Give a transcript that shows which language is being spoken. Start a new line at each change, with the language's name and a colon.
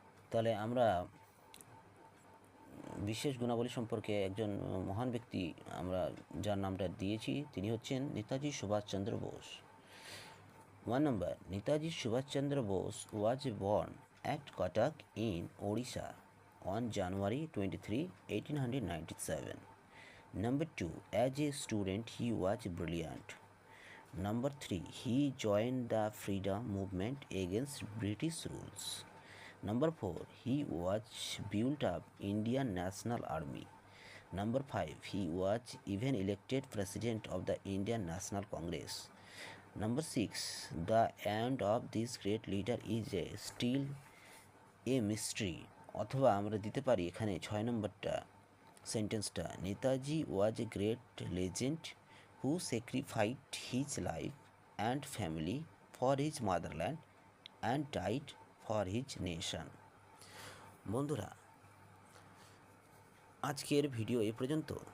Bangla: তাহলে আমরা বিশেষ গুণাবলী সম্পর্কে একজন মহান ব্যক্তি আমরা যার নামটা দিয়েছি তিনি হচ্ছেন Netaji Subhash Chandra Bose.
English: 1 number, Netaji Subhash Chandra Bose was born at Cuttack in Odisha on January 23, 1897. Number 2, as a student he was brilliant. Number 3, he joined the freedom movement against British rules. Number 4, he was built up Indian National Army. Number 5, he was even elected president of the Indian National Congress. Number 6, the end of this great leader is still a mystery.
Bangla: অথবা আমরা দিতে পারি এখানে 6 নম্বরটা সেন্টেন্সটা,
English: Netaji was a great legend who sacrificed his life and family for his motherland and died for his nation.
Bangla: বন্ধুরা, আজকের video এই পর্যন্ত।